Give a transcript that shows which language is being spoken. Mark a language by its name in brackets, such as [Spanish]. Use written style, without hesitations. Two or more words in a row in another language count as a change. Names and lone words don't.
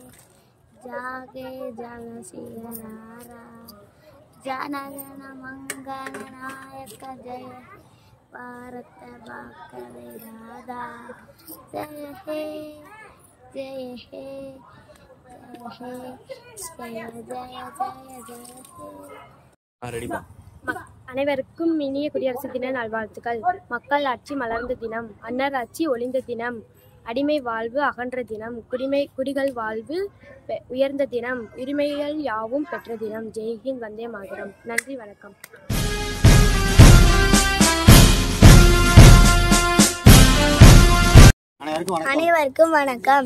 [Hindi] जागे जग सियारा जनगण मंगल नायक जय भारत भाग्य विधाता। जय हे जय हे जय हे जय जय जय हे। [Tamil] அனைவருக்கும் இனிய குடியரசு தின நல்வாழ்த்துக்கள். மக்கள் ஆட்சி மலர்ந்த தினம், அன்னர் ஆட்சி ஒளிந்த தினம், அடிமை வாழ்வு அகன்ற தினம், குடிகள் வாழ்வு உயர்ந்த தினம், உரிமைகள் யாவும் பெற்ற தினம். ஜெய்ஹிந்த், வந்தே மாதரம். நன்றி, வணக்கம். அனைவருக்கும் வணக்கம்.